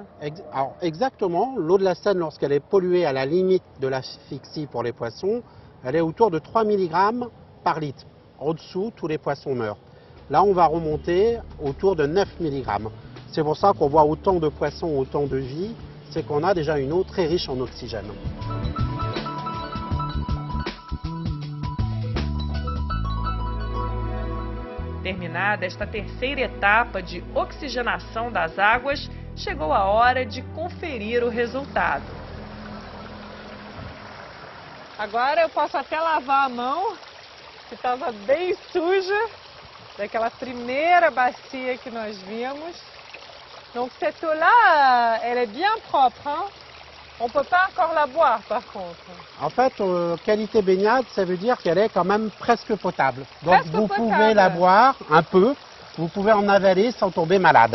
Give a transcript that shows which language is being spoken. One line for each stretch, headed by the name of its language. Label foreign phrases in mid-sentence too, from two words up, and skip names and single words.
French: Alors, exactement, l'eau de la Seine, lorsqu'elle est polluée à la limite de l'asphyxie pour les poissons, elle est autour de 3 mg par litre. Au-dessous, tous les poissons meurent. Là, on va remonter autour de 9 mg. C'est pour ça qu'on voit autant de poissons, autant de vie, c'est qu'on a déjà une eau très riche en oxygène.
Portuguese: Terminada esta terceira etapa de oxigenação das águas, chegou a hora de conferir o resultado. Agora eu posso até lavar a mão, que estava bem suja, daquela primeira bacia que nós vimos.
French: Donc cette eau-là, elle est bien propre, hein? On ne peut pas encore la boire par contre. En fait, qualité baignade, ça veut dire qu'elle est quand même presque potable. Donc presque vous potable. pouvez la boire un peu, vous pouvez en avaler sans tomber malade.